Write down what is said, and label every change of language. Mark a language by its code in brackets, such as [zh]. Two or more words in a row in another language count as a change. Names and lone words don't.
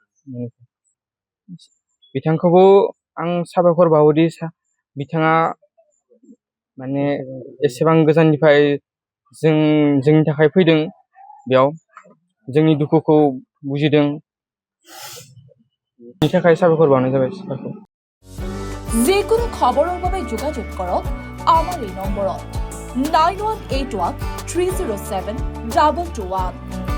[brx] बिथांखौबो आं साबायखर बावोदि बिथाङा माने एसेबां गोजाननिफ्राय जोंनि थाखाय फैदों, बेयाव जोंनि दुखुखौ बुजिदों, बिनि थाखाय साबायखर बावनाय जाबाय। [as] যিকোনো খবৰৰ বাবে যোগাযোগ কৰক আমাৰ এই নম্বৰত 9181 307 221।